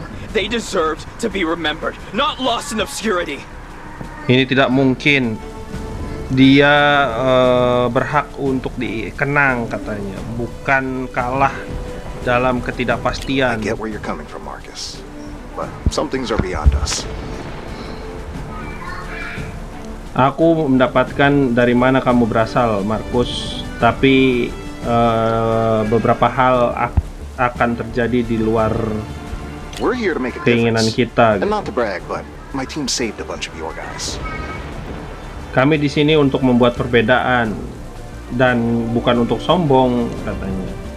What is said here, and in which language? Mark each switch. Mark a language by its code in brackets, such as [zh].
[en] They deserved to be remembered, not lost in obscurity. [id] Ini tidak mungkin. Dia berhak untuk dikenang katanya, bukan kalah dalam ketidakpastian. [en] I get where you're coming from, Marcus. But some things are beyond us. [id] Aku mendapatkan dari mana kamu berasal, Marcus. Tapi beberapa hal akan terjadi di luar [en] We're here to make a [id] keinginan [en] difference. [id] kita. [en] And not to brag, but my team saved a bunch of your guys. [id] Kami di sini untuk membuat perbedaan dan bukan untuk sombong katanya.